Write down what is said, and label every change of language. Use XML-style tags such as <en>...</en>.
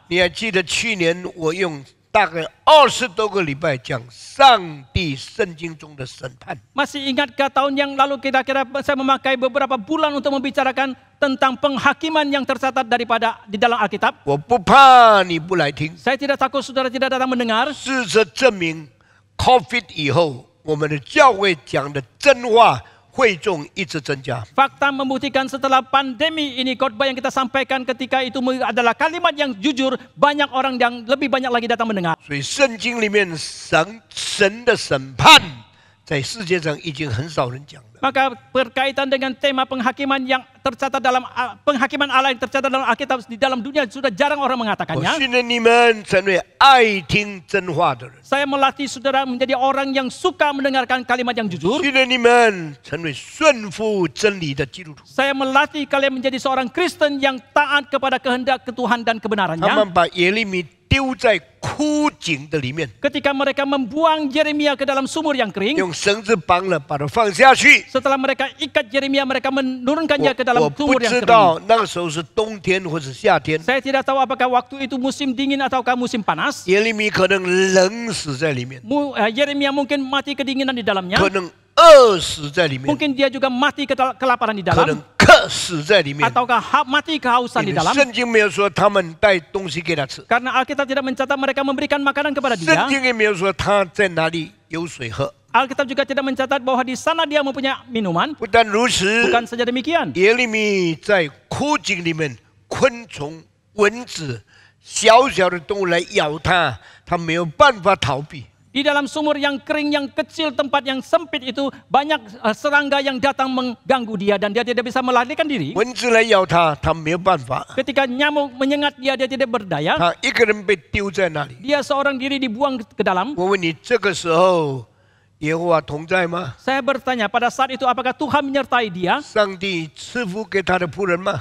<zh>你还记得去年我用大概20多个礼拜讲上帝圣经中的审判？</zh> <id>Masih ingatkah tahun yang lalu kira-kira saya memakai beberapa bulan untuk membicarakan tentang penghakiman yang tercatat di dalam Alkitab?</id> <zh>我不怕你不来听，</zh> <id>Saya tidak takut saudara tidak datang mendengar.</id> <zh>事实证明 ，COVID 以后，我们的教会讲的真话，会众一直增加。</zh> <id>Fakta membuktikan setelah pandemi ini khotbah yang kita sampaikan ketika itu adalah kalimat yang jujur, banyak orang yang lebih banyak lagi datang mendengar.</id> <zh>所以圣经里面神的审判，在世界上已经很少人讲了。</zh> <id>Maka berkaitan dengan tema penghakiman yang tercatat dalam penghakiman Allah yang tercatat dalam Alkitab di dalam dunia sudah jarang orang</id> <zh>我</zh> <id>mengatakannya.</id> <zh>训练你们成为爱听真话的人，</zh> <id>Saya melatih saudara menjadi orang yang suka mendengarkan kalimat yang jujur.</id> <zh>训练你们成为顺服真理的基督徒。</zh> <id>Saya melatih kalian menjadi seorang Kristen yang taat kepada kehendak Tuhan dan</id> <zh>他</zh> <id>kebenarannya.</id> <zh>们把耶利米丢在枯井的里面，</zh> <id>Ketika mereka membuang Yeremia ke dalam sumur yang kering,</id> <zh>用绳子绑了，把他放下去。</zh> <id>setelah mereka ikat Yeremia, mereka menurunkannya ke</id> <zh>我</zh> <id>dalam</id> <zh>不</zh> <id>sumur yang</id> <zh>知</zh> <id>kering.</id> <zh>道那个时候是冬天或者夏天，</zh> <id>Saya tidak tahu apakah waktu itu musim dingin ataukah musim panas.</id> <zh>耶利米可能冷死在里面，</zh> <id>Yeremia mungkin mati kedinginan di dalamnya.</id> <zh>可能饿死在里面，</zh> <id>Mungkin dia juga mati kelaparan di</id> <zh>可能</zh> <id>dalam.</id> <zh>渴死在里面。</zh> <id>Ataukah mati kehausan</id> <zh>因</zh> <id>di</id> <zh>为</zh> <id>dalam.</id> <zh>圣经没有说他们带东西给他吃，</zh> <id>Karena Alkitab tidak mencatat mereka memberikan makanan kepada</id> <zh>圣</zh> <id>dia.</id> <zh>经也没有说他在哪里有水喝。</zh> <id>Alkitab juga tidak mencatat bahwa di sana dia mempunyai minuman.</id> <zh>不但如此，</zh> <id>Bukan saja demikian.</id> <zh>耶利米在枯井里面，昆虫、蚊子、小小的动物来咬他，他没有办法逃避。</zh> <id>Di dalam sumur yang kering, yang kecil, tempat yang sempit itu banyak serangga yang datang mengganggu dia dan dia tidak bisa melarikan diri.</id> <zh>蚊子来咬他，他没有办法，</zh> <id>Ketika nyamuk menyengat dia, dia tidak berdaya.</id> <zh>他一个人被丢在那里。</zh> <id>Dia seorang diri dibuang ke dalam.</id> <zh>我问你，这个时候耶和华同在吗？</zh> <id>Saya bertanya, pada saat itu apakah Tuhan menyertai dia?</id> <zh>上帝赐福给他的仆人吗？</zh>